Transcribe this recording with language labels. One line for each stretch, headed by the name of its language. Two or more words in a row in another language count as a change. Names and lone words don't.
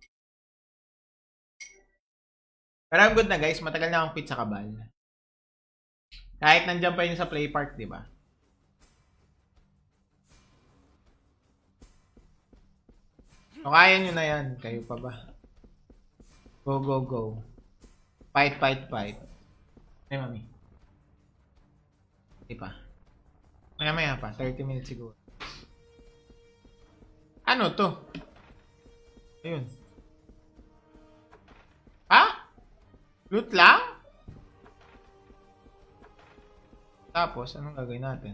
Filipino: Pero ang good na guys, matagal na akong quit sa kabal. Kahit nandiyan pa yun sa play park, di ba? So, kaya nyo na yan. Kayo pa ba?
English: Go, go, go. Fight, fight, fight.
Filipino: Ay, mami. Di pa. Maya-maya pa.
English: 30 minutes
Filipino: siguro. Ano to? Ayun. Ha? Loot lang? Tapos, anong gagawin natin?